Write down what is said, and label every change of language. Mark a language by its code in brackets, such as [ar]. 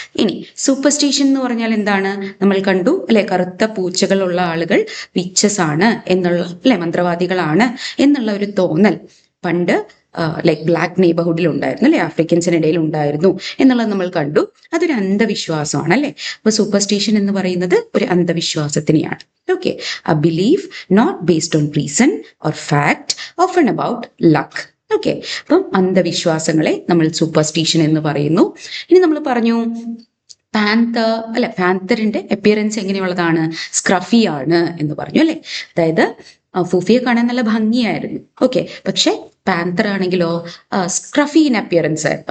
[ml] ഇനി സൂപ്പർസ്റ്റിഷൻ എന്ന് പറഞ്ഞാൽ എന്താണ്? നമ്മൾ കണ്ടു അല്ലെ, കറുത്ത പൂച്ചകളുള്ള ആളുകൾ വിച്ചസ് ആണ് എന്നുള്ള അല്ലെ, മന്ത്രവാദികളാണ് എന്നുള്ള ഒരു തോന്നൽ പണ്ട് ലൈക്ക് ബ്ലാക്ക് നെയ്ബർഹുഡിൽ ഉണ്ടായിരുന്നു അല്ലെ, ആഫ്രിക്കൻസിനിടയിൽ ഉണ്ടായിരുന്നു എന്നുള്ളത് നമ്മൾ കണ്ടു. അതൊരു അന്ധവിശ്വാസമാണ് അല്ലെ. അപ്പൊ സൂപ്പർസ്റ്റിഷൻ എന്ന് പറയുന്നത് ഒരു അന്ധവിശ്വാസത്തിനെയാണ്. [en] Okay, a belief not based on reason or fact, often about luck. [ml] Okay, അപ്പം അന്ധവിശ്വാസങ്ങളെ നമ്മൾ സൂപ്പർസ്റ്റിഷൻ എന്ന് പറയുന്നു. ഇനി നമ്മൾ പറഞ്ഞു പാന്തർ അല്ലെ, പാന്തറിന്റെ അപ്പിയറൻസ് എങ്ങനെയുള്ളതാണ്? സ്ക്രഫി ആണ് എന്ന് പറഞ്ഞു അല്ലെ. അതായത് ഫൂഫിയെ കാണാൻ നല്ല ഭംഗിയായിരുന്നു. ഓക്കെ, പക്ഷെ പാന്തർ ആണെങ്കിലോ [en] scruffy in appearance [ml] ആയിരുന്നു.